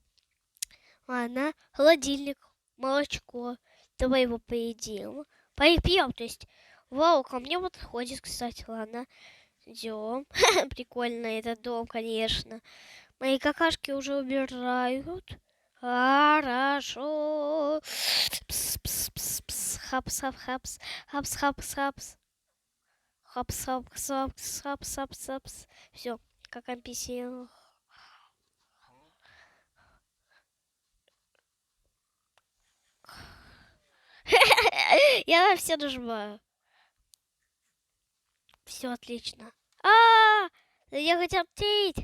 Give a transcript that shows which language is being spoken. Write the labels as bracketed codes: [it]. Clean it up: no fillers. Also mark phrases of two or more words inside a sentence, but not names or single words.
[ru] Ладно. Холодильник. Молочко. Давай его поедим. Попьем, то есть. Вау, ко мне вот ходит, кстати. Ладно. Идем. Прикольно этот дом, конечно. Мои какашки уже убирают. Хорошо. Пс-пс-пс-пс. Хапс-хап-хапс. Хапс-хапс-хапс. Хапс-хапс-хапс-хапс-хапс. Все, как NPC. Я все нажимаю. Все отлично. Я хотел тить.